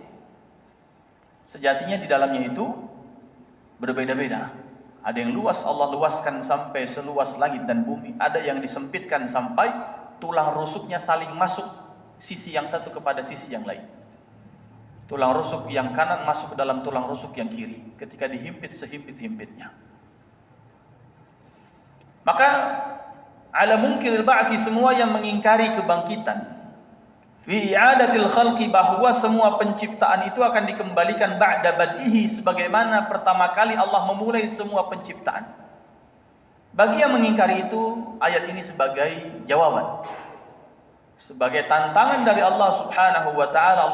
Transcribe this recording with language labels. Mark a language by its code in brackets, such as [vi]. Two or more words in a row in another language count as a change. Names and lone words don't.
[id] Sejatinya di dalamnya itu berbeda-beda. Ada yang luas, Allah luaskan sampai seluas langit dan bumi. Ada yang disempitkan sampai tulang rusuknya saling masuk sisi yang satu kepada sisi yang lain. Tulang rusuk yang kanan masuk ke dalam tulang rusuk yang kiri ketika dihimpit sehimpit-himpitnya. [ar] Maka على منكري البعث, [id] semua yang mengingkari kebangkitan, [ar] في إعادة الخلق, [id] bahwa semua penciptaan itu akan dikembalikan [ar] بعد بدئه, [id] sebagaimana pertama kali Allah memulai semua penciptaan. Bagi yang mengingkari itu, ayat ini sebagai jawaban, sebagai tantangan dari Allah [ar] سبحانه وتعالى.